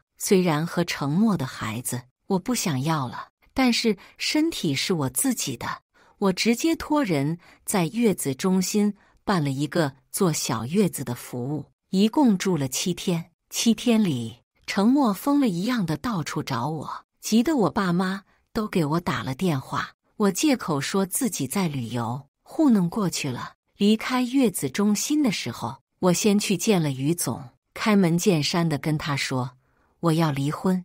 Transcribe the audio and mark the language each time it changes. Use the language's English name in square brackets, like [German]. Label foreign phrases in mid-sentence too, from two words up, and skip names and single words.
[Chinese] 雖然和程默的孩子我不想要了，但是身體是我自己的。我直接托人在月子中心辦了一個坐小月子的服務，一共住了7天。7天裡，程默瘋了一樣的到處找我，急得我爸媽都給我打了電話。我借口說自己在旅遊，糊弄過去了。離開月子中心的時候，我先去見了於總，開門見山地跟他說我要離婚。